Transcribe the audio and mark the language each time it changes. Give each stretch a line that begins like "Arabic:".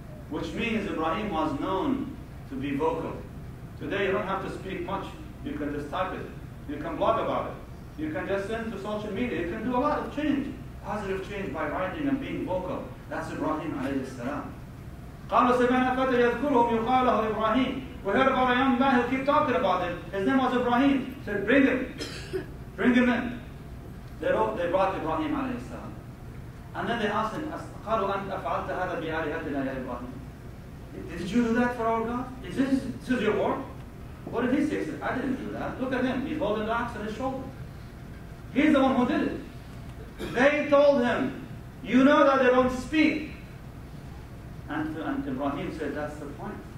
English: Which means Ibrahim was known to be vocal. Today you don't have to speak much. You can just type it. You can blog about it. You can just send to social media. You can do a lot of change. Positive change by writing and being vocal. That's Ibrahim alayhi salam.
Arabic: قالوا سمعنا فتى يذكرهم يقال له إبراهيم.
English: We heard about a young man who kept talking about him. His name was Ibrahim. He said, bring him. Bring him in. They brought Ibrahim alayhi salam. And then they asked him,
Arabic: قالوا أنت أفعلت هذا بآلهتنا يا إبراهيم.
English: Did you do that for our God? Is this your work? What did he say? He said, I didn't do that. Look at him. He's holding the axe on his shoulder. He's the one who did it. They told him, you know that they don't speak. And Ibrahim said, that's the point.